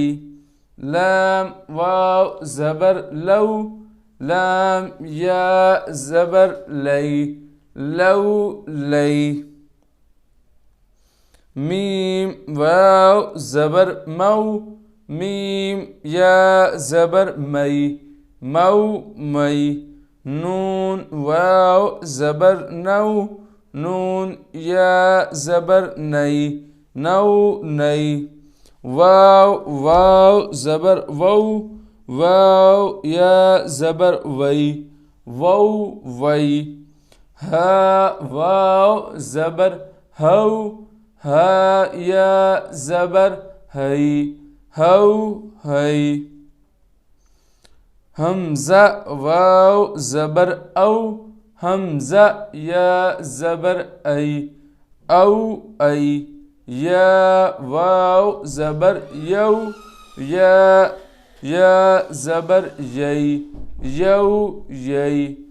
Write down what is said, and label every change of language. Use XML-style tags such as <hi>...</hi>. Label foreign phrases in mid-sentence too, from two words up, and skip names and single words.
<ur>لام واؤ زبر لو، لام یا زبر لی لو لی. میم واؤ زبر مو، میم یا زبر می مو می. نون واؤ زبر نو, نون يا زبر ني نو ني واو واو زبر وو واو يا زبر وي وو وي ها واو زبر هو ها يا زبر هي هو هي همزة واو زبر أو همزة يا زبر أي أو أي يا واو زبر يو يا زبر يي يو يي.</ur>